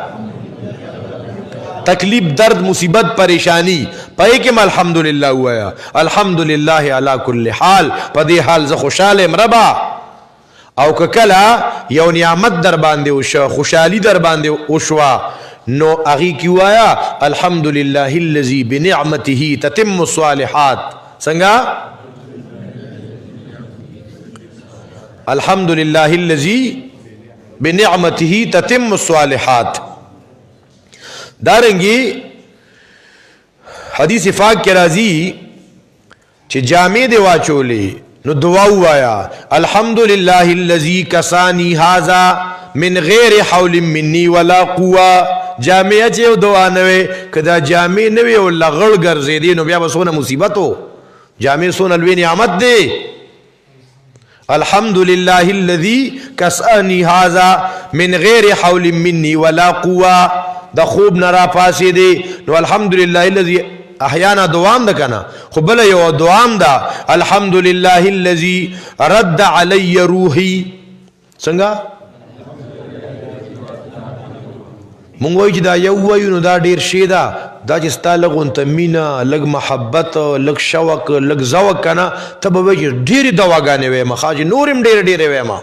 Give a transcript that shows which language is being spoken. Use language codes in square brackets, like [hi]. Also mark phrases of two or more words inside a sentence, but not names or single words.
[ps] تکلیف، درد، مصیبت، پریشانی پای کې الحمدلله وایا، [ar] الحمدلله علی کل حال، [ps] په دې حال زه خوشاله ام ربا. او که کله یو نعمت در باندې وشو، خوشحالی در باندې وشوا، نو اغي کی وایا [ar] الحمدلله الذي بنعمته تتم الصالحات. [ps] څنګه؟ [ar] الحمدلله الذي بنعمته تتم الصالحات. [ps] دارنګي حدیث پاک کې راځي چې جامې دی واچولې نو دعا وایا [ar] الحمدلله الذي كساني هذا من غیر حول مني ولا قوه. [ps] جامع چې دعا نه وي، کدا جامع نه وي او لغړ ګرځېدې نو بیا به څونه مصیبت و. جامع څونه لوی نعمت دی. [ar] الحمدلله الذي كساني هذا من غیر حول مني ولا قوه. [ps] د خوب نه را پاسې دی نو [ar] الحمدلله الذي احیانا [ps] دوام ده کنه، خو بل یو دوام ده [ar] الحمدلله الذي رد علی روحي. [ps] څنګه؟ مونږ وایو چې دا یو وایو نو دا ډیر شی ده، دا چې ستا لږ غونته مینه، لږ محبت، لږ شوق، لږ ذوق کنه، ته به وایي چې ډېرې دواګانې ویمه ښه چې نور هم ډېرې ډېرې ویمه.